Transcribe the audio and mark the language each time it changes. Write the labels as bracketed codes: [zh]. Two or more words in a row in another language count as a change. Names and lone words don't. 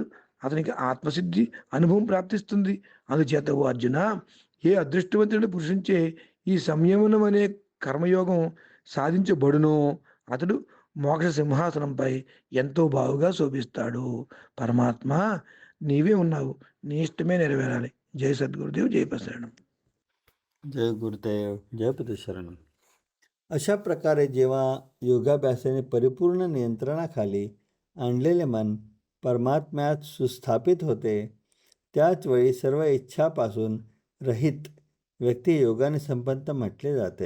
[te] అతనికి ఆత్మసిద్ధి అనుభవం ప్రాప్తిస్తుంది. అందుచేత ఓ అర్జున, ఏ అదృష్టవంతుడి పురుషుంచే ఈ సంయమనం అనే కర్మయోగం సాధించబడునో అతడు మోక్ష సింహాసనంపై ఎంతో బాగుగా శోభిస్తాడు. పరమాత్మ నీవే ఉన్నావు, నీ ఇష్టమే నెరవేరాలి. జై సద్గురుదేవ్, జై ప్రసరణం. [sa] जय गुरुदेव जय पतशरणम. [mr] अशा प्रकारे जेव्हा योगाभ्यासाने परिपूर्ण नियंत्रणाखाली आणलेले मन परमात्म्यात सुस्थापित होते, त्याच वेळी सर्व इच्छापासून रहित व्यक्ती योगाने संपन्न म्हटले जाते.